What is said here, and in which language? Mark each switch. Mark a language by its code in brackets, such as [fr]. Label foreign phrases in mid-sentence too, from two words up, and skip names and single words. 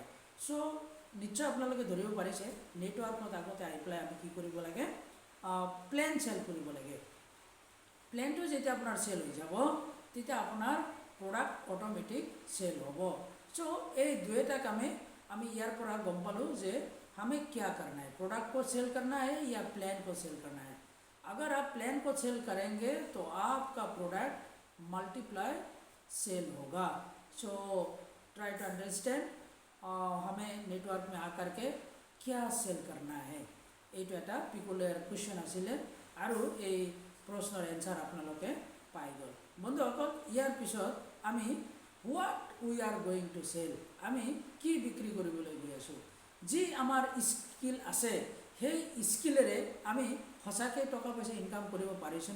[as] চ' নিশ্চয় আপোনালোকে ধৰিব পাৰিছে, নেটৱৰ্কত আগতে আহি পেলাই আমি কি কৰিব লাগে, [en] plan sell [as] কৰিব লাগে। প্লেনটো যেতিয়া আপোনাৰ চেল হৈ যাব, তেতিয়া আপোনাৰ [en] product automatic sell [as] হ'ব। চ' এই দুয়োটা কামে আমি ইয়াৰ পৰা গম পালোঁ যে [hi] हमें क्या करना है, प्रोडक्ट को सेल करना है या प्लान को सेल करना है। अगर आप प्लान को सेल करेंगे तो आपका [en] product multiply sell [hi] होगा। [en] so try to understand [hi] हमें नेटवर्क में आकर के क्या सेल करना है। [as] এইটো এটা [en] peculiar question [as] আছিলে আৰু এই প্ৰশ্নৰ এনচাৰ আপোনালোকে পাই গ'ল। বন্ধুসকল, ইয়াৰ পিছত আমি [en] what we are going to sell, [as] আমি কি বিক্ৰী কৰিবলৈ গৈ আছোঁ। যি আমাৰ স্কিল আছে, সেই স্কিলেৰে আমি সঁচাকৈ টকা পইচা ইনকাম কৰিব পাৰিছোঁনে।